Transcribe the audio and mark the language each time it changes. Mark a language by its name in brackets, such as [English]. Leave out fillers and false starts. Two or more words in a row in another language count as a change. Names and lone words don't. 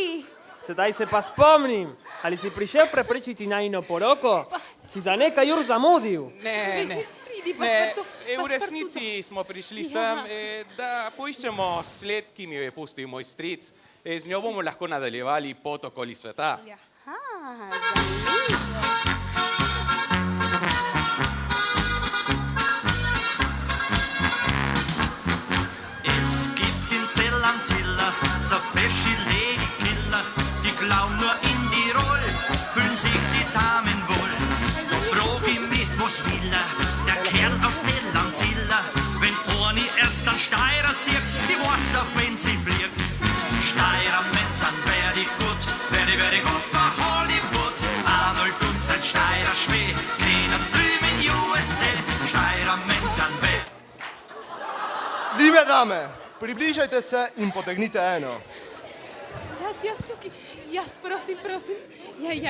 [Slovenian] Sedaj se pa spomnim. Ali si prišel preprečiti najino poroko? Si za nekaj ur zamudil. Ne, v resnici smo prišli sem, da poiščemo sled, ki mi jo je pustil moj stric. Z njo bomo lahko nadaljevali pot okoli sveta. [German] Am Ziller, so fesche Ladykiller, die glauben nur in Tirol, fühlen sich die Damen wohl. Da frag ich mich, was will der Kerl aus Zell am Ziller, wenn Orni erst an Steirer sieht, die weiß auch, wenn sie fliegt. Steirer Männer sind very gut, für Hollywood. Arnold und sein Steirer Schmäh, kennen drüben in USA. Steirer Männer sind very... Liebe Dame, [Slovenian] približajte se in potegnite eno. Jaz tukaj. Jaz, prosim. Ja.